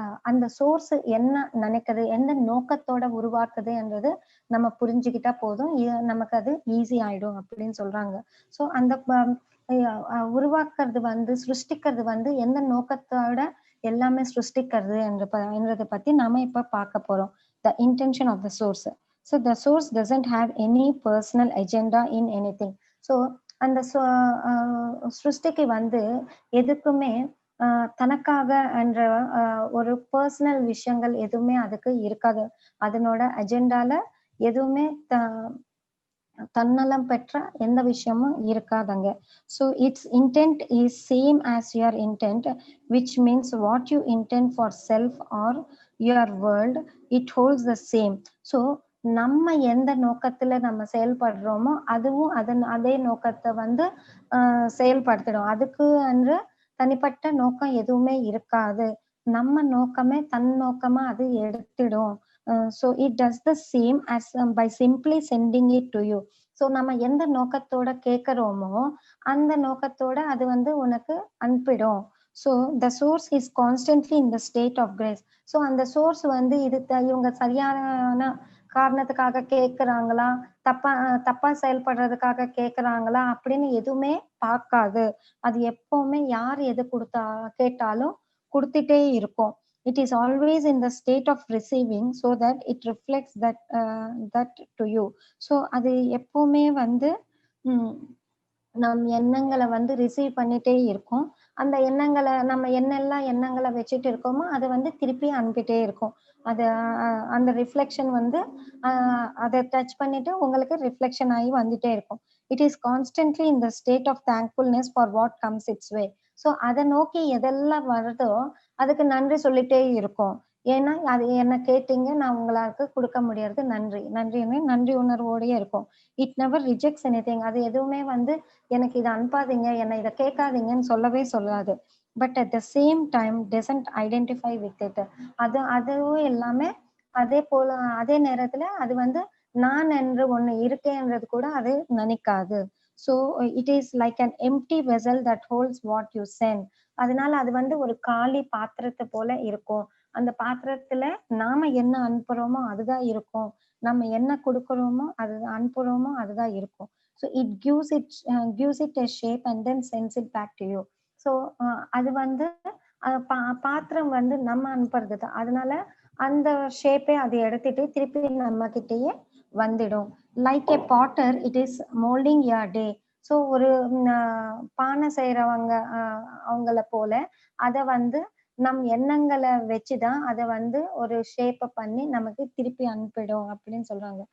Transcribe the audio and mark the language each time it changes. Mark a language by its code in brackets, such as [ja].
[ta] அந்த சோர்ஸ் என்ன நினைக்குது, எந்த நோக்கத்தோட உருவாக்குது என்றது நம்ம புரிஞ்சுக்கிட்டா போதும், நமக்கு அது ஈஸி ஆயிடும் அப்படின்னு சொல்றாங்க. ஸோ அந்த உருவாக்குறது வந்து, சிருஷ்டிக்கிறது வந்து எந்த நோக்கத்தோட எல்லாமே சிருஷ்டிக்கிறது என்றதை பத்தி நாம இப்ப பார்க்க போறோம். [en] The intention of the source. So the source doesn't have any personal agenda in anything. [ta] So அந்த சிருஷ்டிக்கு வந்து எதுக்குமே தனக்காக என்ற ஒரு பர்சனல் விஷயங்கள் எதுவுமே அதுக்கு இருக்காது. அதனோட அஜெண்டால எதுவுமே தன்னலம் பெற்ற எந்த விஷயமும் இருக்காதுங்க. [en] So its intent is same as your intent, which means what you intend for self or your world, it holds the same. [ta] So நம்ம எந்த நோக்கத்துல நம்ம செயல்படுறோமோ அதுவும் அதே நோக்கத்தை வந்து செயல்படுத்திடும். அதுக்கு என்று தனிப்பட்ட நோக்கம் எதுவுமே இருக்காது. நம்ம நோக்கமே தன் நோக்கமா அது எடுத்திடும். [en] So it does the same as by simply sending it to you. [ta] So நம்ம எந்த நோக்கத்தோட கேட்கிறோமோ அந்த நோக்கத்தோட அது வந்து உனக்கு அனுப்பிடும். [en] So the source is constantly in the state of grace. [ta] So அந்த source வந்து இவங்க சரியான காரணத்துக்காக கேட்கிறாங்களா, தப்பா செயல்படுறதுக்காக கேட்கிறாங்களா அப்படின்னு எதுவுமே பார்க்காது. அது எப்பவுமே யார் எது கேட்டாலும் கொடுத்துட்டே இருக்கும். [en] It is always in the state of receiving so that it reflects that to you. [ta] So அது எப்பவுமே வந்து நம் எண்ணங்களை வந்து ரிசீவ் பண்ணிட்டே இருக்கும். அந்த நம்ம என்னெல்லாம் எண்ணங்களை வச்சுட்டு இருக்கோமோ அதை வந்து திருப்பி அனுப்பிட்டே இருக்கும். அது அந்த ரிஃப்ளெக்ஷன் வந்து அதை டச் பண்ணிட்டு உங்களுக்கு ரிஃப்ளெக்ஷன் ஆகி வந்துட்டே இருக்கும். [en] It is constantly in the state of thankfulness for what comes its way. [ta] So அதை நோக்கி எதெல்லாம் வருதோ அதுக்கு நன்றி சொல்லிட்டே இருக்கும். ஏன்னா அது என்ன கேட்டீங்க, நான் உங்களுக்கு கொடுக்க முடியாது, நன்றி உணர்வோடயே இருக்கும். [en] It never rejects anything. [ta] அது எதுவுமே வந்து எனக்கு இதை அனுப்பாதீங்க, என்னை இதை கேட்காதீங்கன்னு சொல்லவே சொல்லாது. [en] But at the same time doesn't identify with it. [ta] அதுவும் எல்லாமே அதே நேரத்துல அது வந்து நான் என்று ஒண்ணு இருக்கேன்றது கூட அது நினைக்காது. [en] So it is like an empty vessel that holds what you send. [ta] அதனால அது வந்து ஒரு காலி பாத்திரத்தை போல இருக்கும். அந்த பாத்திரத்துல நாம என்ன அனுப்புறோமோ அதுதான் இருக்கும். நம்ம என்ன கொடுக்கிறோமோ அது அனுப்புறோமோ அதுதான் இருக்கும். [en] So it gives it a shape and then sends it back to you. [ta] So அது வந்து பாத்திரம் வந்து நம்ம அனுப்புறது தான். அதனால அந்த ஷேப்பை அதை எடுத்துட்டு திருப்பி நம்ம கிட்டயே வந்துடும். [en] Like a potter it is moulding your day. [ta] So ஒரு பானை செய்யறவங்க அவங்கள போல அதை வந்து நம் எண்ணங்களை வச்சுதான் அதை வந்து ஒரு ஷேப்பை பண்ணி நமக்கு திருப்பி அனுப்பிடும் அப்படின்னு சொல்றாங்க.